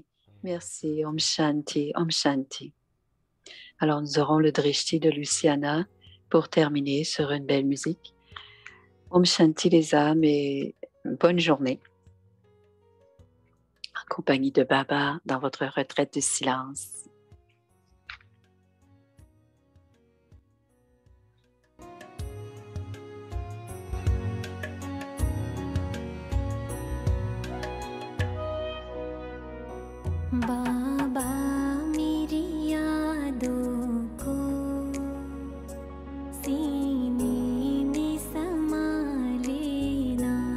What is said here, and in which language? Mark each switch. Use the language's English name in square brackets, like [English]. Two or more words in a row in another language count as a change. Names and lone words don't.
[French] Merci, [Hindi] ॐ शान्ति, ॐ शान्ति. [French] Alors, nous aurons le drishti de Luciana pour terminer sur une belle musique. [Hindi] ॐ शान्ति [French] les âmes et bonne journée en compagnie de Baba dans votre retraite de silence. [Hindi] बाबा मेरी यादों को सीने में समा लेना